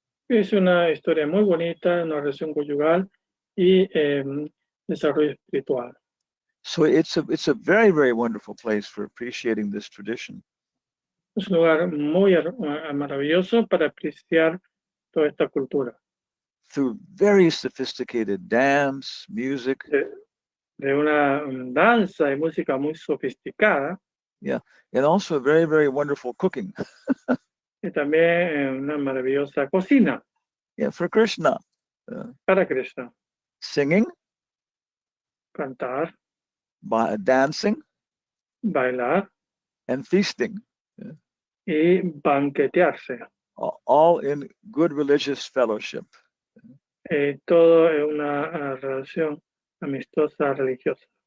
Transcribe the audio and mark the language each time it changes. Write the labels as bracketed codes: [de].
[es] Es una historia muy bonita, una relación conyugal y desarrollo espiritual. [en] So it's a very, very wonderful place for appreciating this tradition. [es] Es un lugar muy maravilloso para apreciar toda esta cultura. [en] Through very sophisticated dance, music. [es] De una danza y música muy sofisticada. [en] And also very, very wonderful cooking. [es] Y también una maravillosa cocina. [en] For Krishna. [es] Para Krishna. [en] Singing. [es] Cantar. [en] Dancing. [es] Bailar. [en] And feasting. [es] Y banquetearse. [en] All in good religious fellowship. [es] Todo es una relación amistosa religiosa.